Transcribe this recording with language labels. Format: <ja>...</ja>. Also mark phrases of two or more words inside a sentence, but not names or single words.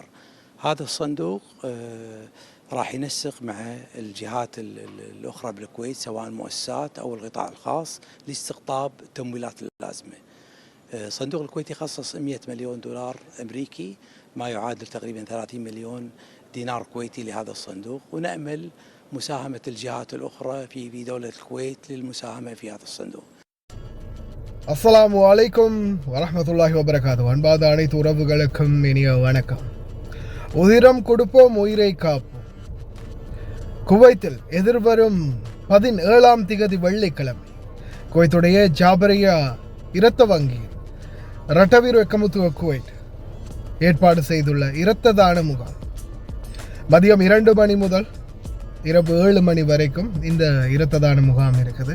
<ar>هذا الصندوق راح ينسق مع الجهات الأخرى بالكويت سواء المؤسسات أو القطاع الخاص لاستقطاب التمويلات اللازمة. الصندوق الكويتي خصص 100 مليون دولار أمريكي، ما يعادل تقريبا 30 مليون دينار كويتي لهذا الصندوق، ونأمل مساهمة الجهات الأخرى في دولة الكويت للمساهمة في هذا الصندوق. السلام عليكم ورحمة الله وبركاته.</ar> <ta>அன்பாத அனைத்து உறவுகளுக்கும் இனிய வணக்கம். உதிரம் கொடுப்போம் உயிரை காப்போம். குவைத்தில் எதிர்வரும் 17ஆம் திகதி வெள்ளிக்கிழமை குவைத்துடைய ஜாபரியா இரத்த வங்கி ரட்டவீர் வெக்கமுத்துவ குவைட் ஏற்பாடு செய்துள்ள இரத்த தான முகாம் மதியம் 2 மணி முதல் இரவு 7 மணி வரைக்கும் இந்த இரத்த தான முகாம் இருக்குது.</ta>